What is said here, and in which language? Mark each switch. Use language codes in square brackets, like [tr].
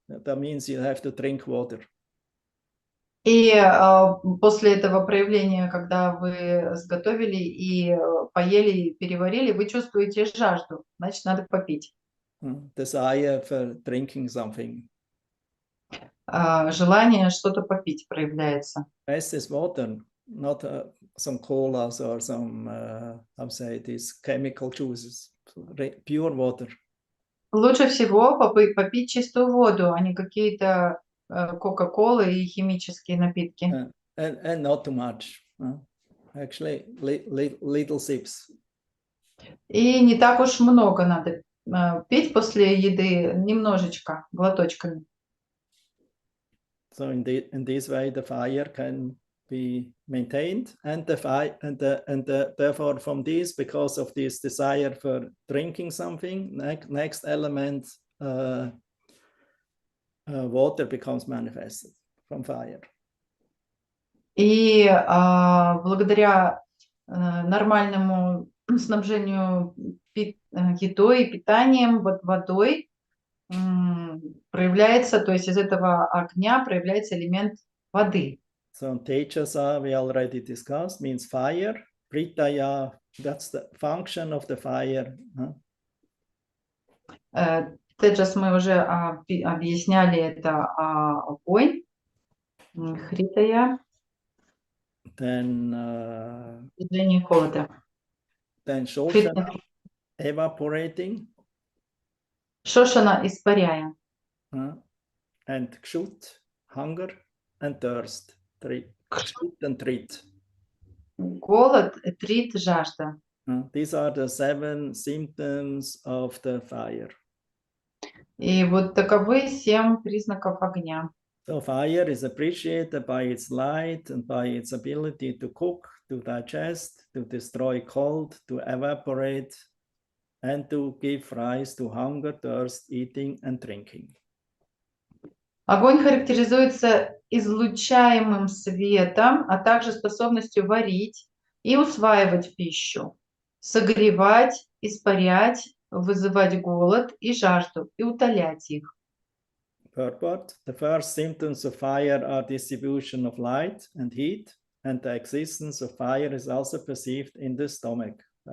[en] That means you have to drink water. [ru] И после этого проявления, когда вы сготовили и поели, переварили, вы чувствуете жажду, значит, надо попить. [en] Desire for drinking something. [ru] Желание что-то попить проявляется. [en] Best is water, not some colas or some, these chemical juices. Pure water. [ru] Лучше всего попить чистую воду, а не какие-то кока-колы и химические напитки. [en] And not too much. Actually, little sips. [ru] И не так уж много надо пить после еды, немножечко, глоточками. [en] So in this way, the fire can be maintained, and therefore from this, because of this desire for drinking something, next element, water becomes manifested from fire. [ru] И благодаря нормальному снабжению едой и питанием, водой, проявляется, то есть из этого огня проявляется элемент воды. [en] So Tejasa, we already discussed, means fire. Pritaya, that's the function of the fire. [ru] Теджас мы уже объясняли, это огонь. Хритая. [en] Then [ru] Движение холода. [en] Then Shoshana, evaporating. [ru] Шошана, испаряя. [en] And Kshut, hunger, and thirst. Kshut and Trit. [ru] Голод, трит, жажда. [en] These are the 7 symptoms of the fire. [ru] И вот таковы 7 признаков огня. [en] So fire is appreciated by its light and by its ability to cook, to digest, to destroy cold, to evaporate, and to give rise to hunger, thirst, eating, and drinking. [ru] Огонь характеризуется излучаемым светом, а также способностью варить и усваивать пищу, согревать, испарять, вызывать голод и жажду, и утолять их. [en] Purport. The first symptoms of fire are distribution of light and heat, and the existence of fire is also perceived in the stomach.